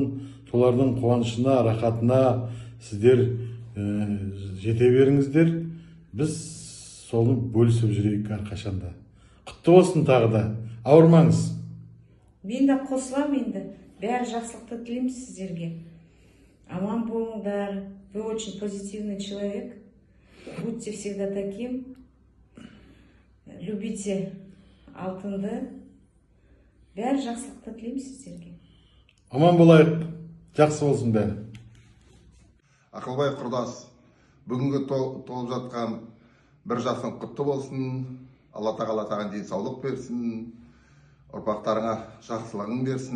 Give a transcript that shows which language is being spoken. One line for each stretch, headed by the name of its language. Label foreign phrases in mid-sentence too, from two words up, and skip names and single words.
Kazakh: Солардың қуанышына, рахатына сіздер жете беріңіздер. Біз соны бөлісіп жүрейік әрқашанда. Құтты болсын тағы да. Ауырмаңыз. Мен де қосылам енді. Бәрі жақсылықты тілеймін сіздерге. Аман болыңдар.
Russian: Вы очень позитивный человек. Будьте всегда таким. Любите алтынды.
Kazakh: Бәрі жақсылықты тілеймін сіздерге. Аман болайық. Жақсы болсын бәрі. Ақылбай құрдас, бүгінгі толып жатқан бір жасың құтты болсын. Алла тағала саған денсаулық берсін. Ұрпақтарыңа жақсылығын берсін.